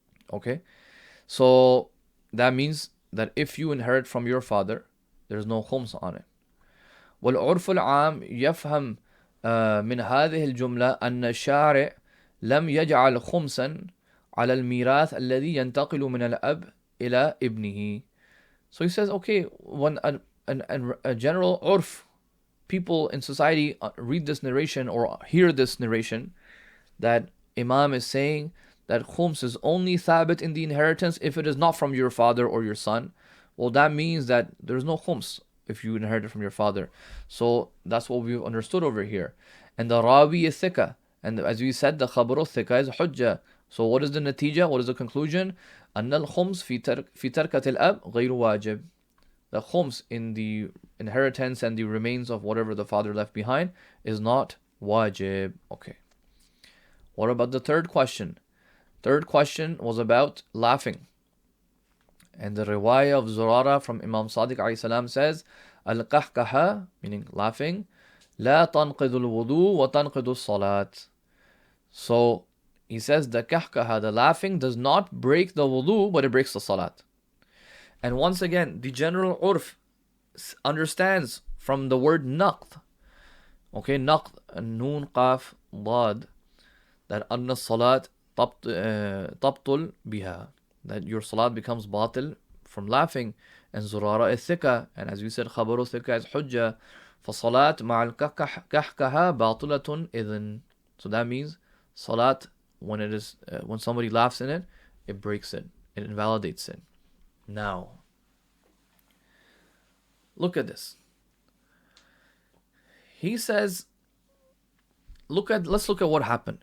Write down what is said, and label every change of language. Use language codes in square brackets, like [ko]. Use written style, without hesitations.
[en] Okay, so that means that if you inherit from your father, there's no khums on it. [ar] والعرف العام يفهم من هذه الجملة أن الشارع لم يجعل خمسا على الميراث الذي ينتقل من الأب إلى ابنه. [en] So he says, okay, when a general urf, people in society read this narration or hear this narration, that Imam is saying that khums is only thabit in the inheritance if it is not from your father or your son. Well, that means that there's no khums if you inherit it from your father. So that's what we've understood over here. And the rawi is thika. And as we said, the khabaru thika is hujjah. So what is the natija? What is the conclusion? [ar] أن الخمس في تركة الأب غير واجب. [en] The khums in the inheritance and the remains of whatever the father left behind is not wajib. Okay. What about the third question? Third question was about laughing. And the riwayah of Zurara from Imam Sadiq alayhi salam says, al-qahqaha, meaning laughing, [ar] لا تنقض الوضوء وتنقض الصلاة. [en] So he says the kahkaha, the laughing, does not break the wudu, but it breaks the salat. And once again, the general urf understands from the word naqd. Okay, naqd, noon, qaf, dad, that [ar] anna salat tabtul biha, [en] that your salat becomes batil from laughing. And zurara is thika, and as we said, khabaru thika is hujjah. [ar] فصلاة مع الكهكها باطلة إذن. [en] So that means salat, when it is when somebody laughs in it, it breaks it, it invalidates it. Now, look at this. He says, let's look at what happened.